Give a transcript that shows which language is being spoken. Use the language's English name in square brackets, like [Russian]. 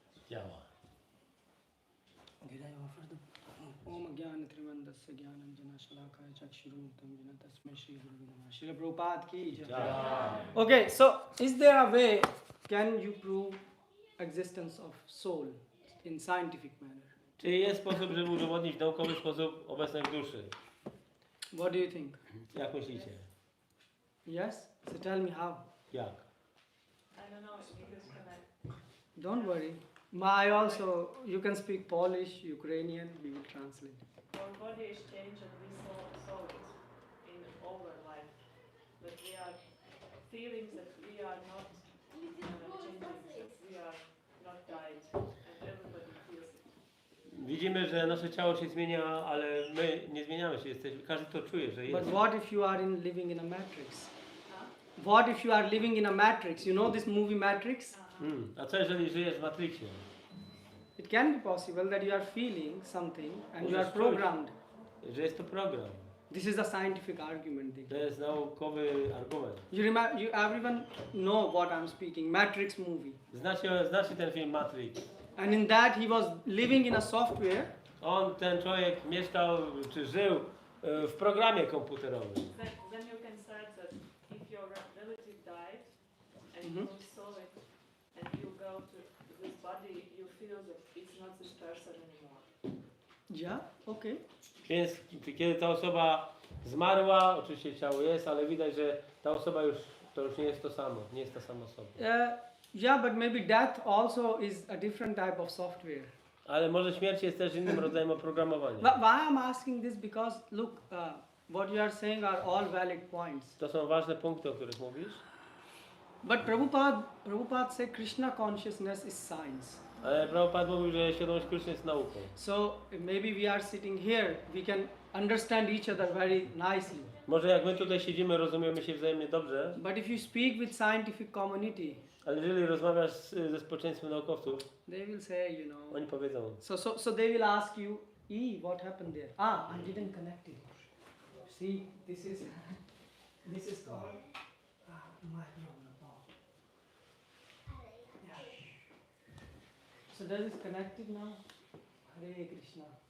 [Polish] Działa. [English] Did I offer the [Sanskrit] Om Gyan Trimandasya Gyanam Jana Shalakaya Chakshurumutam Jana Tasmai Shri Guru Namaha. [English] Srila Prabhupada ki jai. Okay, so is there a way, can you prove existence of soul in scientific manner. [Polish] Czy jest sposób, żeby udowodnić w naukowy sposób obecność duszy? [English] What do you think? [Polish] Jak myślicie? [English] Yes? So tell me how. [Polish] Jak? [English] I don't know, because connect. Don't worry. I also, you can speak Polish, Ukrainian, we will translate. Our body is changed and we saw it in our life. That we are feeling that we are not changing, that we are not died. And everybody feels it. [Polish] Widzimy, że nasze ciało się zmienia, ale my nie zmieniamy się. Każdy to czuje, że [English] But [Polish] jest. [English] what if you are living in a matrix? Huh? What if you are living in a matrix? You know this movie Matrix? [Polish] A co jeżeli żyjesz w Matrixie? [English] It can be possible that you are feeling something and you are [Polish] Możesz czuć, [English] programmed. [Polish] że jest to program. [English] This is a scientific argument. [Polish] To jest naukowy argument. [English] You everyone know what I'm speaking. Matrix movie. [Polish] Znacie ten film Matrix? [English] And in that he was living in a software. [Polish] Ten człowiek mieszkał, czy żył w programie komputerowym. [English] Then you can start that if your relative died and you saw it and you go to this body, you feel that it's not this person anymore. Yeah, okay. [Polish] Więc kiedy ta osoba zmarła, oczywiście ciało jest, ale widać, że ta osoba to już nie jest to samo, nie jest ta sama osoba. [English] Yeah, but maybe death also is a different type of software. [Polish] Ale może śmierć jest też innym rodzajem oprogramowania. [English] Why I'm asking this? Because look, what you are saying are all valid points. [Polish] To są ważne punkty, o których mówisz. [English] But Prabhupada said Krishna consciousness is science. [Polish] Ale Prabhupada mówił, że świadomość Kryszny jest nauką. [English] So maybe we are sitting here, we can understand each other very nicely. [Polish] Może jak my tutaj siedzimy, rozumiemy się wzajemnie dobrze, [English] But if you speak with scientific community, [Polish] ale jeżeli rozmawiasz ze społeczeństwem naukowców, [English] they will say, you know. [Polish] oni powiedzą, [English] So they will ask you, what happened there? I didn't connect it. See, this is called my problem. Yeah. So that is connected now. Hare Krishna.